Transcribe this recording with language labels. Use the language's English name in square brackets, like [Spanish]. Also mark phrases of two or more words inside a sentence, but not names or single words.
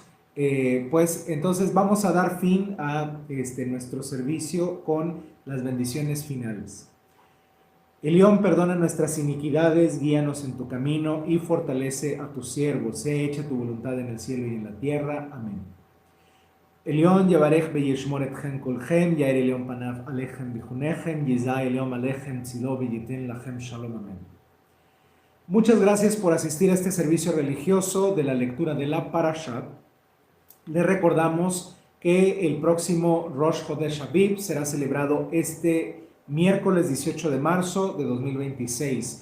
[Spanish] Pues entonces vamos a dar fin a nuestro servicio con las bendiciones finales. Elión, perdona nuestras iniquidades, guíanos en tu camino y fortalece a tus siervos. Sea hecha tu voluntad en el cielo y en la tierra. Amén. Elión, [Hebrew] יברך וישמור אתכם כולכם, יאיר עליון פניו אליכם ויחונכם, ישא עליון אליכם צילו ויתן לכם שלום. [Spanish] Amén. Muchas gracias por asistir a este servicio religioso de la lectura de la Parashat. Les recordamos que el próximo Rosh Chodesh Aviv será celebrado este miércoles 18 de marzo de 2026.